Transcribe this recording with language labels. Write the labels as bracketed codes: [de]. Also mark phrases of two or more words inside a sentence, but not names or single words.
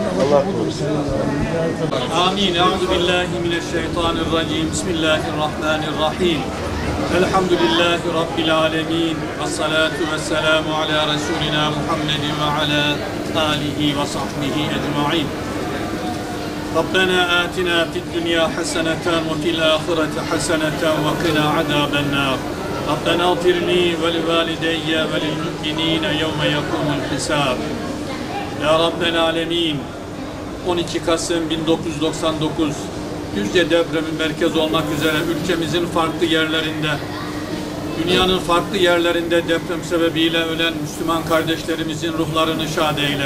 [tr] Allah korusun. Amin. [ar] أعوذ بالله من الشيطان الرجيم. بسم الله الرحمن الرحيم. الحمد لله رب العالمين. والصلاة والسلام على رسولنا محمد وعلى آله وصحبه أجمعين. ربنا آتنا في الدنيا حسنة وفي الآخرة حسنة وقنا عذاب النار ربنا اغفر لي ولوالدي وللمؤمنين يوم يقوم الحساب يا رب العالمين, [tr] 12 Kasım 1999 Düzce depremin merkez olmak üzere ülkemizin farklı yerlerinde, dünyanın farklı yerlerinde deprem sebebiyle ölen Müslüman kardeşlerimizin ruhlarını şad eyle.